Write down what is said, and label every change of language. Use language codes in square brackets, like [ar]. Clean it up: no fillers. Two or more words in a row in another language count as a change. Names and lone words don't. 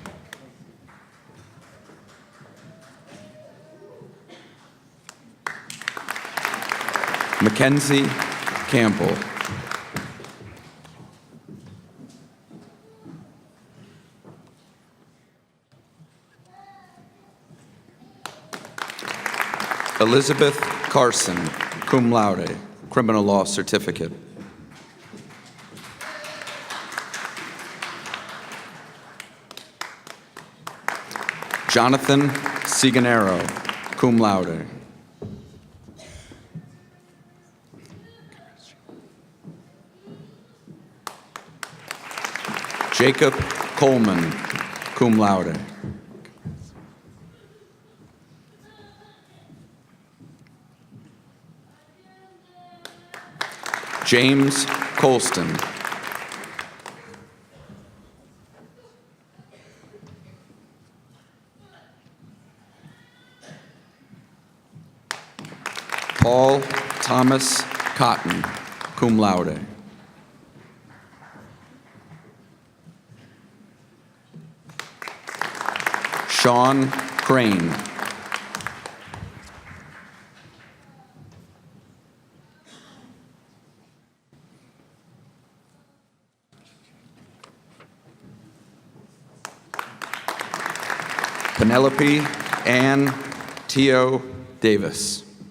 [en] Mackenzie Campbell. Elizabeth Carson, [la] cum laude, [en] criminal law certificate. Jonathan Ciganero, [la] cum laude. [en] Jacob Coleman, [la] cum laude. [en] James Colston. Paul Thomas Cotton, [la] cum laude. [en] Sean Crane. Penelope Ann Teo Davis.